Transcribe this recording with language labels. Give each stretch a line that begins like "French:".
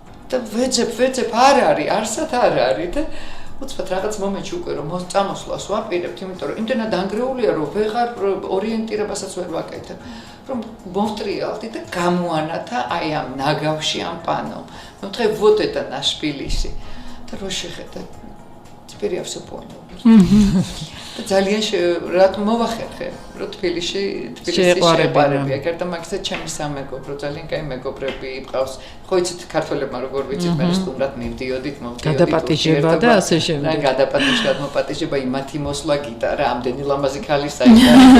Georgian: და ვეძებ არ არის არსად არ არის და უცბად რაღაც მომენტში უკვე რომ წამოსვლას ვაპირებთ, იმიტომ რომ იმდენად დანგრეულია რომ ვეღარ ორიენტირებასაც ვერ ვაკეთებ, რომ მოვტრიალდი და გამოანათა აი ამ ნაგავში ამ პანომ. მე ვთქვი
Russian: вот это наш Тбилиси.
Georgian: და რო შეხედა
Russian: теперь я всё понял.
Georgian: და ძალიან რა მოვახერხე, რომ თბილისში შეყვარებია. გარდა მაგისა ჩემი სამეგობრო, ძალიან კაი მეგობრები მყავს. ხო იცით ქართველებმა როგორ ვიცით, მე სტუმრად მივდიოდით, გადაპატიჟება და ასე შემდეგ. გადმოპატიჟება, იმათი მოსვლა გიტარა, ამდენი ლამაზი ქალის საერთოდ.